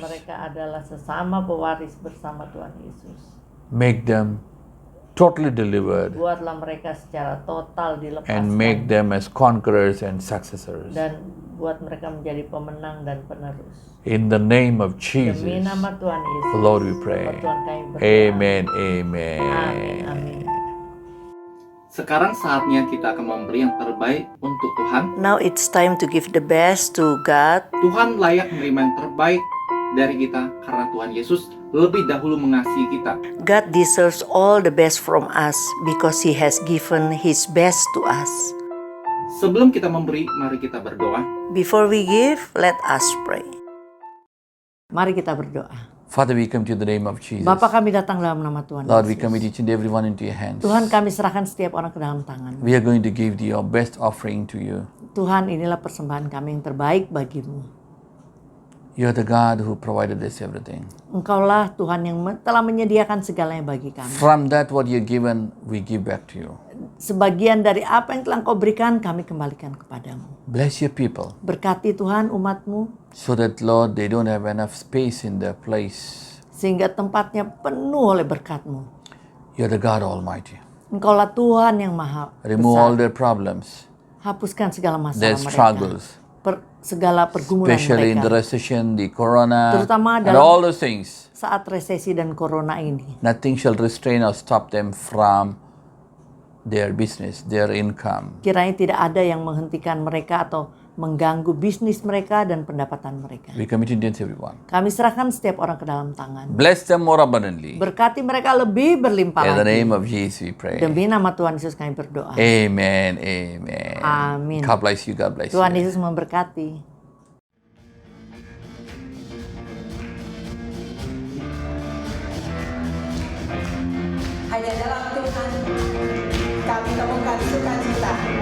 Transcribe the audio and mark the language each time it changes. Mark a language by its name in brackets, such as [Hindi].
[Indonesian] mereka adalah sesama pewaris bersama Tuhan Yesus. [English] make them totally delivered [Indonesian] Buatlah mereka secara total dilepaskan [English] and make them as conquerors and successors. [Indonesian] dan buat mereka menjadi pemenang dan penerus. [English] In the name of [Indonesian] Demi [English] Jesus, [Indonesian] nama Tuhan Yesus. [English] Lord, we pray. [Indonesian] Bapak Tuhan kami berdoa. [English] Amen, [Indonesian] Amin. [English] amen. [Indonesian] Amin. Sekarang saatnya kita akan memberi yang terbaik untuk Tuhan. [English] Now it's time to give the best to God. [Indonesian] Tuhan layak menerima yang terbaik dari kita karena Tuhan Yesus lebih dahulu mengasihi kita. [English] God deserves all the best from us because He has given His best to us. [Indonesian] Sebelum kita memberi, mari kita berdoa. [English] Before we give, let us pray. [Indonesian] Mari kita berdoa. [English] Father, we come to the name of Jesus. [Indonesian] Bapa, kami datang dalam nama Tuhan [English] Lord, we [Indonesian] Yesus. [English] commit each and every one into your hands. [Indonesian] Tuhan, kami serahkan setiap orang ke dalam tangan. [English] We are going to give your best offering to you. [Indonesian] Tuhan, inilah persembahan kami yang terbaik bagimu. [English] You are the God who provided us everything. [Indonesian] Engkaulah Tuhan yang telah menyediakan segalanya bagi kami. [English] From that what you've given, we give back to you. [Indonesian] Sebagian dari apa yang telah Engkau berikan, kami kembalikan kepadamu. [English] Bless your people [Indonesian] Berkati Tuhan umat-Mu, [English] so that, Lord, they don't have enough space in their place. [Indonesian] sehingga tempatnya penuh oleh berkat-Mu. [English] You're the God Almighty. [Indonesian] Engkaulah Tuhan yang maha [English] Remove [Indonesian] besar. [English] all their problems. [Indonesian] Hapuskan segala [English] their [Indonesian] masalah mereka. [English] struggles, [Indonesian] Segala pergumulan [English] especially in the [Indonesian] mereka. [English] recession, the corona, [Indonesian] Terutama [English] and [Indonesian] dalam- [English] all those things. [Indonesian] Saat resesi dan corona ini. [English] Nothing shall restrain or stop them from their business, their income. [Indonesian] Kiranya tidak ada yang menghentikan mereka atau mengganggu bisnis mereka dan pendapatan mereka. [English] We commit Indians, everyone. [Indonesian] Kami serahkan setiap orang ke dalam tangan. [English] Bless them more abundantly. [Indonesian] Berkati mereka lebih berlimpah [English] In the [Indonesian] lagi. [English] name of Jesus we pray. [Indonesian] Demi nama Tuhan Yesus kami berdoa. [English] Amen, amen. [Indonesian] Amin. [English] God bless you, God bless [Indonesian] Tuhan [English] you. [Indonesian] Yesus memberkati. Hanya dalam Tuhan kami temukan sukacita.